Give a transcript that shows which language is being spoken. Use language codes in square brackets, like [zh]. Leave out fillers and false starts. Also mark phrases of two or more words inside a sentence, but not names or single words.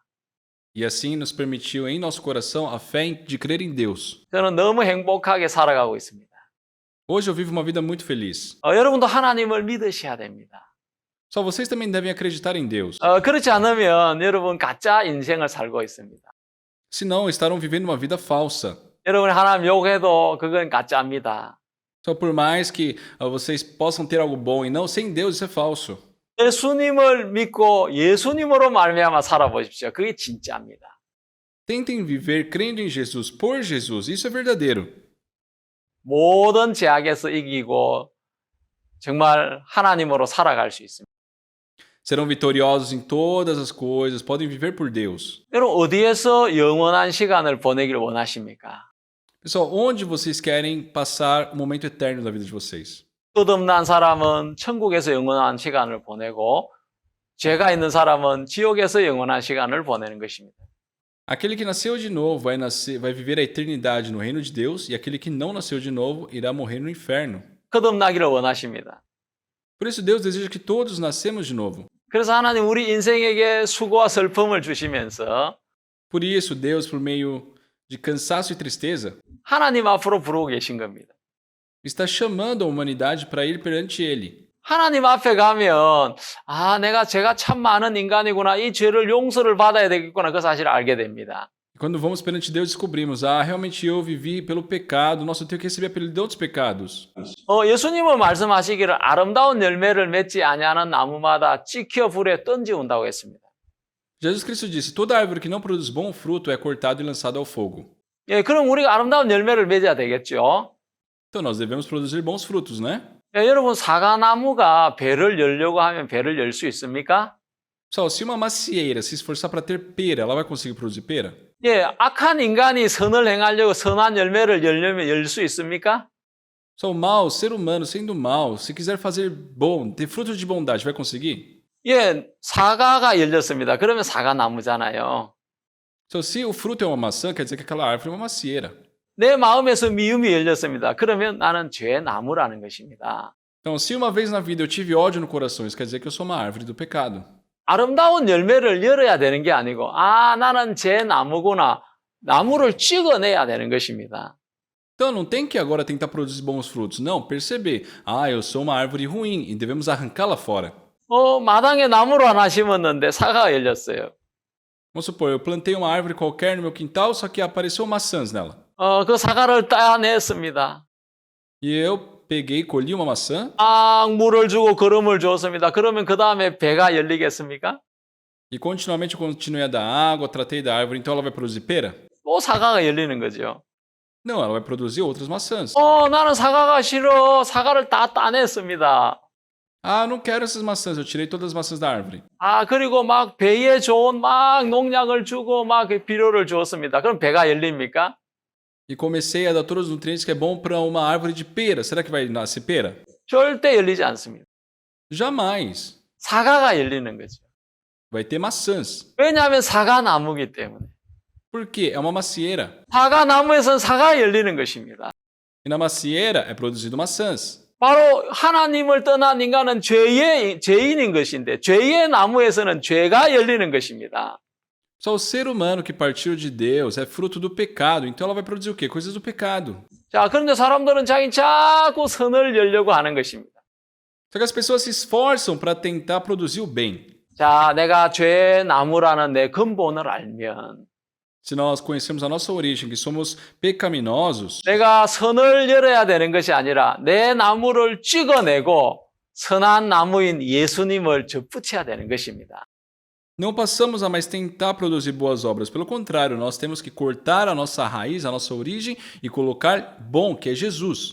[pt] E assim nos permitiu em nosso coração a fé de crer em Deus. [ko] 저는 너무 행복하게 살아가고 있습니다. [pt] Hoje eu vivo uma vida muito feliz. [ko] 여러분도 하나님을 믿으셔야 됩니다. [pt] Só vocês também devem acreditar em Deus. [ko] 그렇지 않으면 여러분 가짜 인생을 살고 있습니다. [pt] Senão estarão vivendo uma vida falsa. [ko] 여러분 하나님 욕해도 그건 가짜입니다. [pt] Só por mais que vocês possam ter algo bom e não, sem Deus isso é falso. [ko] 예수님을 믿고 예수님으로 말미암아 살아보십시오. 그게 진짜입니다. [pt] Tentem viver crendo em Jesus, por Jesus. Isso é verdadeiro. [ko] 모든 제약에서 이기고 정말 하나님으로 살아갈 수 있습니다. [pt] Serão vitoriosos em todas as coisas, podem viver por Deus. [ko] 여러분 어디에서 영원한 시간을 보내길 원하십니까? [pt] Pessoal, onde vocês querem passar o momento eterno da vida de vocês? [ko] 끝없는 사람은 천국에서 영원한 시간을 보내고 죄가 있는 사람은 지옥에서 영원한 시간을 보내는 것입니다. [pt] Aquele que nasceu de novo vai viver a eternidade no reino de Deus, e aquele que não nasceu de novo irá morrer no inferno. [ko] 거듭나기를 원하십니다. [pt] Por isso Deus deseja que todos nascemos de novo. [ko] 그래서 하나님 우리 인생에게 수고와 슬픔을 주시면서 [pt] Por isso Deus, por meio de cansaço e tristeza, [ko] 하나님 앞으로 부르고 계신 겁니다. [pt] está chamando a humanidade para ir perante Ele. [ko] 하나님 앞에 가면 내가 죄가 참 많은 인간이구나. 이 죄를 용서를 받아야 되겠구나. 그 사실을 알게 됩니다. [pt] Quando vamos perante Deus, descobrimos, realmente eu vivi pelo pecado, nossa, eu tenho que receber a perdão dos pecados. [ko] 예수님은 말씀하시기를 아름다운 열매를 맺지 아니하는 나무마다 찍혀 불에 던지운다고 했습니다. [pt] Jesus Cristo disse, toda árvore que não produz bom fruto é cortada e lançada ao fogo. [ko] 예, 그럼 우리가 아름다운 열매를 맺어야 되겠죠. [pt] Então nós devemos produzir bons frutos, né? [ko] 예, 여러분 사과나무가 배를 열려고 하면 배를 열 수 있습니까? [pt] Pessoal, se uma macieira se esforçar para ter pera, ela vai conseguir produzir pera? [ko] 예, 악한 인간이 선을 행하려고 선한 열매를 열려면 열 수 있습니까? [pt] Só o mal, o ser humano sendo mal, se quiser fazer bom, ter frutos de bondade, vai conseguir? [ko] 예, 사과가 열렸습니다. 그러면 사과나무잖아요. [pt] Então, se o fruto é uma maçã, quer dizer que aquela árvore é uma macieira. [ko] 내 마음에서 미움이 열렸습니다. 그러면 나는 죄의 나무라는 것입니다. [pt] Então, se uma vez na vida eu tive ódio no coração, isso quer dizer que eu sou uma árvore do pecado. [ko] 아름다운 열매를 열어야 되는 게 아니고 나는 제 나무구나. 나무를 찍어내야 되는 것입니다. [pt] Então, não tem que agora tentar produzir bons frutos. Não, perceber. Eu sou uma árvore ruim e devemos arrancá-la fora. [ko] 마당에 나무를 하나 심었는데 사과가 열렸어요. [pt] Vamos supor, eu plantei uma árvore qualquer no meu quintal, só que apareceu maçãs nela. [ko] 그 사과를 따냈습니다. [pt] E eu peguei e colhi uma maçã [ko] 막 물을 주고 거름을 주었습니다. 그러면 그 다음에 배가 열리겠습니까? [pt] e continuamente continuei a dar água, tratei da árvore, então ela vai produzir pera? [ko] 또 사과가 열리는 거죠. [pt] Não, ela vai produzir outras maçãs. [ko] 나는 사과가 싫어. 사과를 다 따냈습니다. [pt] Ah, não quero essas maçãs, eu tirei todas as maçãs da árvore. [ko] 그리고 막 배에 좋은 막 농약을 주고 막 비료를 주었습니다. 그럼 배가 열립니까? [pt] E comecei a dar todos os nutrientes que é bom para uma árvore de pera. Será que vai nascer pera? [ko] 절대 열리지 않습니다. [pt] Jamais. [ko] 사과가 열리는 거죠. [pt] Vai ter maçãs. [ko] 왜냐하면 사과 나무기 때문에. [pt] Por quê? É uma macieira. [ko] 사과 나무에서는 사과가 열리는 것입니다. [pt] E na macieira é produzido maçãs. [ko] 바로 하나님을 떠난 인간은 죄인인 것인데 죄의 나무에서는 죄가 열리는 것입니다. [pt] Só o ser humano que partiu de Deus é fruto do pecado. Então ela vai produzir o quê? Coisas do pecado. [ko] 자, 그런데 사람들은 자꾸 선을 열려고 하는 것입니다. [pt] Só que as pessoas se esforçam para tentar produzir o bem. [ko] 자, 내가 죄의 나무라는 내 근본을 알면 [pt] Se nós conhecemos a nossa origem, que somos pecaminosos, [ko] 내가 선을 열어야 되는 것이 아니라 내 나무를 찍어내고 선한 나무인 예수님을 접붙여야 되는 것입니다. [pt] não passamos a mais tentar produzir boas obras. Pelo contrário, nós temos que cortar a nossa raiz, a nossa origem e colocar bom, que é Jesus.